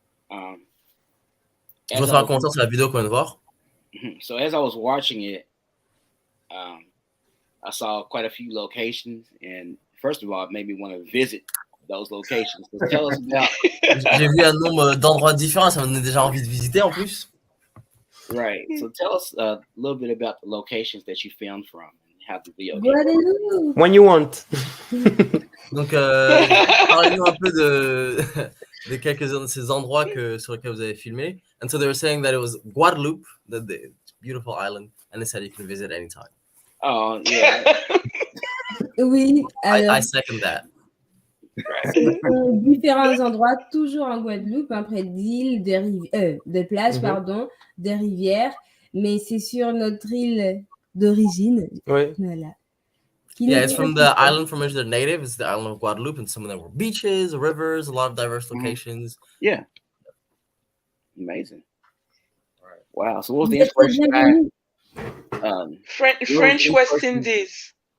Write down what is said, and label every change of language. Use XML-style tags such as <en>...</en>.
<fr>Je vais faire un commentaire sur la vidéo qu'on vient de voir.</fr> <en>So as I was watching it, I saw quite a few locations, and first of all, it made me want to visit those locations. So tell us about.</en> <fr>J'ai vu un nombre d'endroits différents, ça m'a donné déjà envie de visiter en plus.</fr> <en>Right. So tell us a little bit about the locations that you filmed from and how the video. Guadeloupe. When you want.</en> <fr>Donc, parlez-nous un peu de quelques-uns de ces endroits sur lesquels vous avez filmé.</fr> <en>And so they were saying that it was Guadeloupe, the beautiful island, and they said you can visit anytime. Oh, yeah.</en> <fr>Oui, alors,</fr> <en>I second that.</en> <fr>ce sont différents endroits, toujours en Guadeloupe, hein, près d'îles, de plages, pardon, de rivières, mais c'est sur notre île d'origine. Oui. Voilà.</fr> <en>Yeah, it's from the island from which they're native. It's the island of Guadeloupe, and some of them were beaches, rivers, a lot of diverse locations. Yeah. Amazing. Wow. So what was the inspiration? French West Indies.</en>